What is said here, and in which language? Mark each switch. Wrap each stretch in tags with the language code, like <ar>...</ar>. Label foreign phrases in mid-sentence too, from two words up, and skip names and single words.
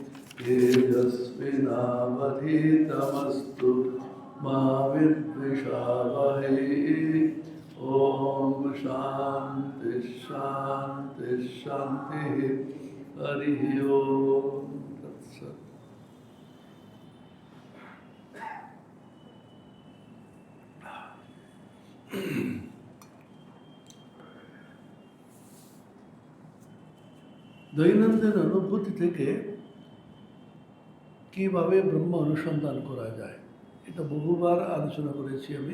<sa>तेजस्विनावधीतमस्तु मा विद्विषावहै ॐ शान्ति शान्ति शान्तिः हरिः ओम तत्सत्।</sa> <bn>দৈনন্দিন অনুভূতি থেকে কীভাবে ব্রহ্ম অনুসন্ধান করা যায় এটা বহুবার আলোচনা করেছি আমি।</bn>